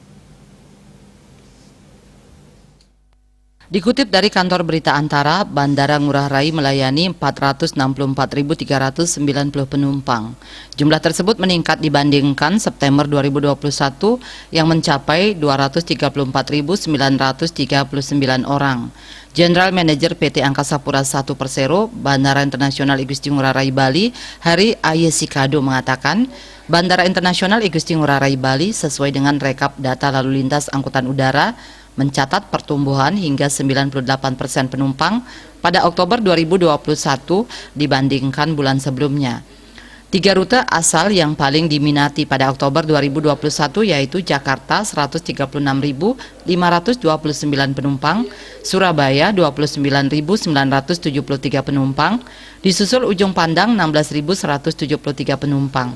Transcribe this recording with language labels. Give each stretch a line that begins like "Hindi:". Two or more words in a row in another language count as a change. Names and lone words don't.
Indonesian: Dikutip dari kantor berita Antara, Bandara Ngurah Rai melayani 464.390 penumpang. Jumlah tersebut meningkat dibandingkan September 2021 yang mencapai 234.939 orang. General Manager PT Angkasa Pura I Persero, Bandara Internasional Igusti Ngurah Rai Bali, Hari Ayesikado mengatakan, Bandara Internasional Igusti Ngurah Rai Bali sesuai dengan rekap data lalu lintas angkutan udara mencatat pertumbuhan hingga 98% penumpang pada Oktober 2021 dibandingkan bulan sebelumnya. 3 rute asal yang paling diminati pada Oktober 2021 yaitu Jakarta 136.529 penumpang, Surabaya 29.973 penumpang, disusul Ujung Pandang 16.173 penumpang.